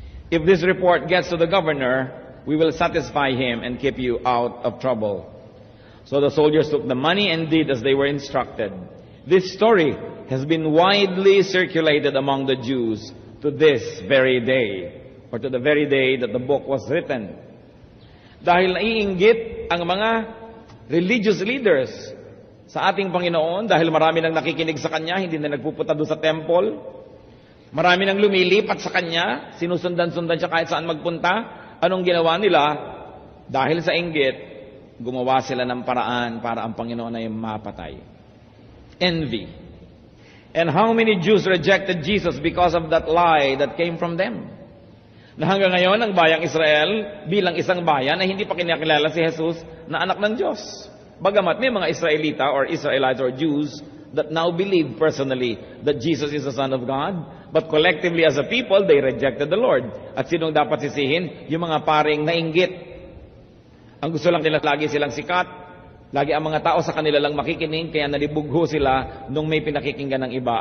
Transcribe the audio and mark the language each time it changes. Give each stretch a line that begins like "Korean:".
English: If this report gets to the governor, we will satisfy him and keep you out of trouble." So the soldiers took the money and did as they were instructed. This story has been widely circulated among the Jews to this very day, or to the very day that the book was written.
Filipino: Dahil naiinggit ang mga religious leaders sa ating Panginoon, dahil marami nang nakikinig sa Kanya, hindi na nagpupunta doon sa temple. Marami nang lumilipat sa Kanya, sinusundan-sundan siya kahit saan magpunta. Anong ginawa nila? Dahil sa inggit, gumawa sila ng paraan para ang Panginoon ay mapatay.
English: Envy. And how many Jews rejected Jesus because of that lie that came from them?
Filipino: Na hanggang ngayon, ang bayang Israel bilang isang bayan na hindi pa kinakilala si Jesus na anak ng Diyos. Bagamat may mga Israelita
English: or Israelites or Jews that now believe personally that Jesus is the Son of God, but collectively as a people, they rejected the Lord.
Filipino: At sinong dapat sisihin? Yung mga paring nainggit. Ang gusto lang nila, lagi silang sikat, lagi ang mga tao sa kanila lang makikinig, kaya nalibugho sila nung may pinakikinggan ng iba.